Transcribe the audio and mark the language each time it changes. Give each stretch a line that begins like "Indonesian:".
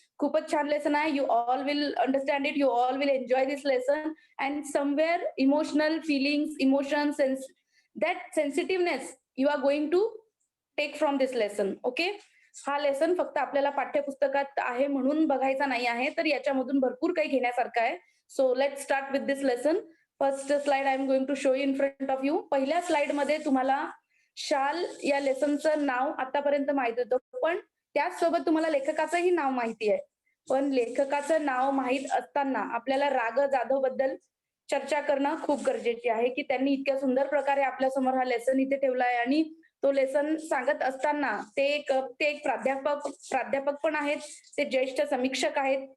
Marathi: खूपच छान लेसन आहे.
English: You all will understand it, you all will enjoy this lesson and somewhere emotional feelings, emotions, that sensitiveness you are going to take from this lesson.
Marathi: Okay, हा lesson फक्त आपल्याला पाठ्यपुस्तकात आहे म्हणून बघायचा नाही आहे, तर याच्यामधून भरपूर काही घेण्यासारखं आहे.
English: So let's start with this lesson. First slide I am going to show you in front of you.
Marathi: पहिल्या स्लाइड मध्ये तुम्हाला शाल या लेसनचं नाव आतापर्यंत माहित होतं, पण त्याचसोबत तुम्हाला लेखकाचंही नाव माहिती आहे. पण लेखकाचं नाव माहित असताना आपल्याला राग जाधव बद्दल चर्चा करणं खूप गरजेची आहे की त्यांनी इतक्या सुंदर प्रकारे आपल्या समोर हा लेसन इथे ठेवला आहे आणि तो लेसन सांगत असताना ते एक प्राध्यापक पण आहेत, ते ज्येष्ठ समीक्षक आहेत.